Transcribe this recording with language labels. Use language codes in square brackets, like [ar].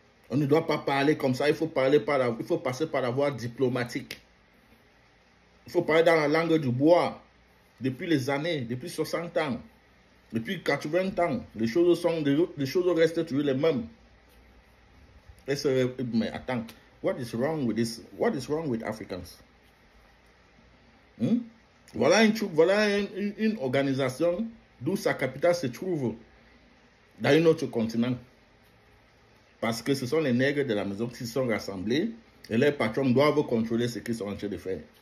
[fr] On ne doit pas parler comme ça, il faut passer par la voie diplomatique. Il faut parler dans la langue du bois. Depuis les années, depuis 60 ans, depuis 80 ans, les choses restent toujours les mêmes. Mais attends, [en] what is wrong with this? What is wrong with Africans? [fr] Voilà une organisation d'où sa capitale se trouve dans un autre continent. Parce que ce sont les nègres de la maison qui sont rassemblés et leurs patrons doivent contrôler ce qu'ils sont en train de faire.